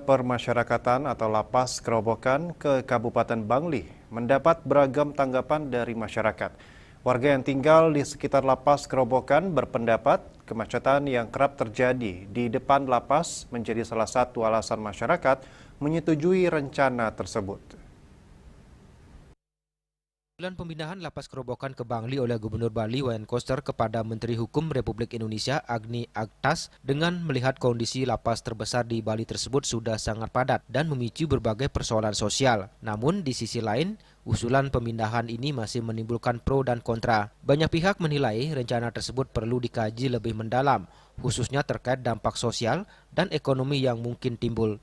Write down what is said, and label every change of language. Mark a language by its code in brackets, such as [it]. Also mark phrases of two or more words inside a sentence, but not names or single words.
[id] permasyarakatan atau Lapas Kerobokan ke Kabupaten Bangli mendapat beragam tanggapan dari masyarakat. Warga yang tinggal di sekitar Lapas Kerobokan berpendapat kemacetan yang kerap terjadi di depan lapas menjadi salah satu alasan masyarakat menyetujui rencana tersebut. Usulan pemindahan Lapas Kerobokan ke Bangli oleh Gubernur Bali Wayan Koster kepada Menteri Hukum Republik Indonesia Agni Aktas dengan melihat kondisi lapas terbesar di Bali tersebut sudah sangat padat dan memicu berbagai persoalan sosial. Namun di sisi lain, usulan pemindahan ini masih menimbulkan pro dan kontra. Banyak pihak menilai rencana tersebut perlu dikaji lebih mendalam, khususnya terkait dampak sosial dan ekonomi yang mungkin timbul.